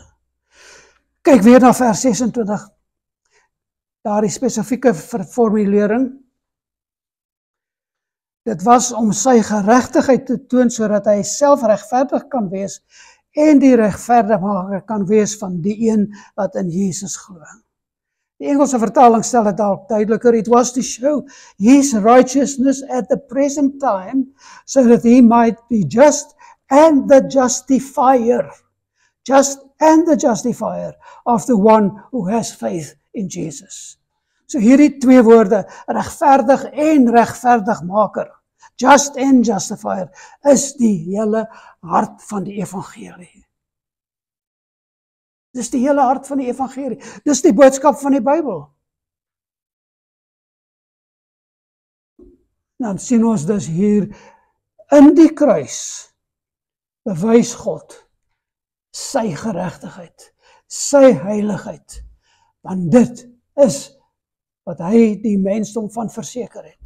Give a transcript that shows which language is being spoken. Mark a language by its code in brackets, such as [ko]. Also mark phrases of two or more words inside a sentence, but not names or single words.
[af] Kyk weer na vers 26, daar die spesifieke formulering. Dit was om sy geregtigheid te toon, sodat hy self regverdig kan wees, en die regverdigmaker kan wees van die een wat in Jesus glo. Die Engelse vertaling stel dit dalk duideliker. [en] It was to show his righteousness at the present time, so that he might be just and the justifier. Just and the justifier of the one who has faith in Jesus. [af] So hierdie twee woorde, regverdig en regverdigmaker, [en] just and justifier, [af] is die hele hart van die evangelie. Dis die hele hart van die evangelie. Dis die boodskap van die Bybel. Dan sien ons dus hier in die kruis bewys God sy geregtigheid, sy heiligheid, want dit is wat hy die mensdom van verseker het.